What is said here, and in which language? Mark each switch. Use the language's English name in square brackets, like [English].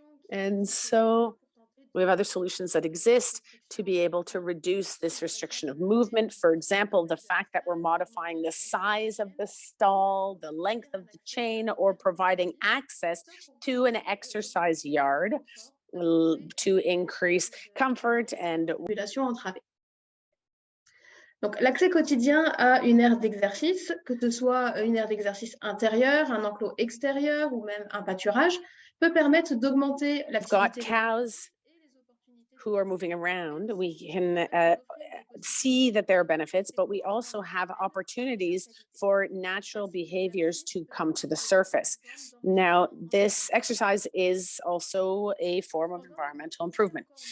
[English] And so we have other solutions that exist to be able to reduce this restriction of movement. For example, the fact that we're modifying the size of the stall, the length of the chain, or providing access to an exercise yard to increase comfort and [French] Donc, l'accès quotidien à une aire d'exercice, que ce soit une aire d'exercice intérieure, un enclos extérieur ou même un pâturage, peut permettre d'augmenter l'activité. [English] Cows who are moving around, we can see that there are benefits, but we also have opportunities for natural behaviors to come to the surface. Now, this exercise is also a form of environmental improvement.